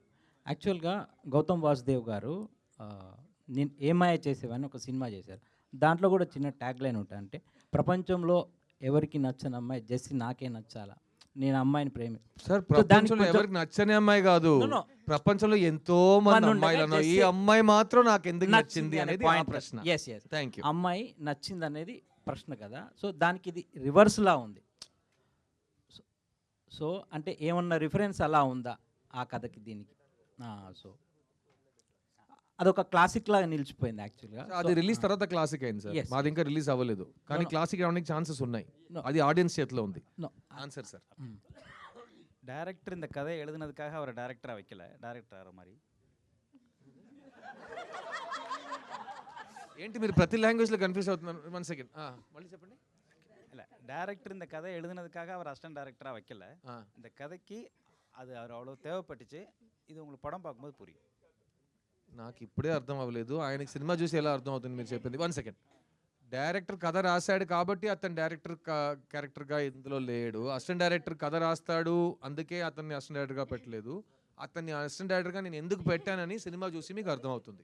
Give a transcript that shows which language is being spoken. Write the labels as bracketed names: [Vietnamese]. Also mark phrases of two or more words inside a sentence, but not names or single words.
[Telugu] యాక్చువల్గా గౌతమ్ వాసుదేవ్ గారు నేను ఏమాయ చేసేవని ఒక సినిమా చేశారు. దాంట్లో కూడా చిన్న [English] tag line [Telugu] ఉంటుంది, అంటే ప్రపంచంలో ఎవరికి నచ్చని అమ్మాయి జెస్సీ నాకే నచ్చాలా. నేను అమ్మాయిని ప్రేమి సార్ సో దానికి ప్రపంచంలో కొంచెం- ఎవరికి నచ్చని అమ్మాయి కాదు, [English] No, no. [Telugu] ప్రపంచంలో ఎంతో మంది మంది అమ్మాయిలు ఉండగా ఉన్నారు. ఈ just అమ్మాయి మాత్రం నాకు ఎందుకు నచ్చింది అనే అనేది ఆ point. ప్రశ్న. [English] Yes, yes. thank you. [Telugu] అమ్మాయి నచ్చింది అనేది ప్రశ్న కదా, సో దానికి ఇది రివర్స్లా ఉంది. సో అంటే ఏమన్నా రిఫరెన్స్ అలా ఉందా ఆ కథకి దీనికి? సో అదొక క్లాసిక్ లాగా నిలిచిపోయింది యాక్చువల్గా. అది రిలీజ్ తర్వాత క్లాసిక్ అయింది సార్, Yes. మాది ఇంకా రిలీజ్ అవ్వలేదు, కానీ no. క్లాసిక్ రావడానికి ఛాన్సెస్ ఉన్నాయి. No. అది ఆడియన్స్ చేతిలో ఉంది. No. [English] answer sir. [Tamil] டேரக்டர் இந்த கதை எழுதுனதுக்காக அவரை டேரக்டராக வைக்கல, டேரக்டர் மாதிரி. [Telugu] ఏంటి మీరు ప్రతి లాంగ్వేజ్లో కన్ఫ్యూజ్ అవుతున్నారు? 1 సెకండ్ మళ్ళీ చెప్పండి. [Tamil] இல்லை டேரக்டர் இந்த கதை எழுதுனதுக்காக அவர் [English] assistant director [Tamil] வைக்கல, இந்த கதைக்கு அது அவர் அவ்வளோ தேவைப்பட்டுச்சு. இது உங்களுக்கு పడం பார்க்கும்போது புரியும். [Telugu] నాకు ఇప్పుడే అర్థం అవ్వలేదు, ఆయనకి సినిమా చూసి ఎలా అర్థం అవుతుంది మీరు చెప్పింది. 1 సెకండ్. డైరెక్టర్ కథ రాశాడు కాబట్టి అతను [English] director character [Telugu] ఇందులో లేడు. [English] assistant director [Telugu] కథ రాస్తాడు, అందుకే అతన్ని [English] assistant director [Telugu] పెట్టలేదు. అతన్ని [English] assistant director [Telugu] నేను ఎందుకు పెట్టానని సినిమా చూసి మీకు అర్థమవుతుంది.